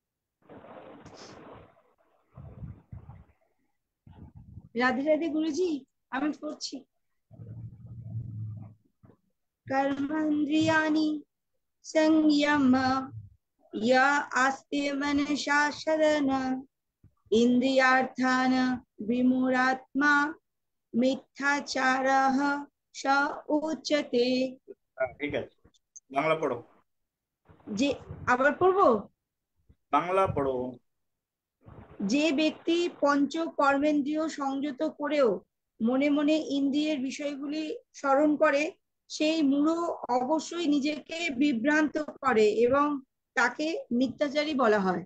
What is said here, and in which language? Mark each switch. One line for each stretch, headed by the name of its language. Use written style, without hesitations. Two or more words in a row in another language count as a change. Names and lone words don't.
Bangla: রাধে রাধে গুরুজি, আমি পড়ছি।
Sanskrit: कर्मेन्द्रियाणि संयम य आस्ते मनसा शरण इन्द्रियार्थान् विमूढात्मा मिथ्याचारः स उच्यते।
Bangla: ঠিক আছে, বাংলা পড়ো। যে আবার পড়বো। বাংলা পড়ো। যে ব্যক্তি পঞ্চ কর্মেন্দ্রিয় সংযত করেও মনে মনে ইন্দ্রিয়ের বিষয়গুলি স্মরণ করে, সেই মূঢ় অবশ্যই নিজেকে বিভ্রান্ত করে এবং তাকে মিথ্যাচারী বলা হয়।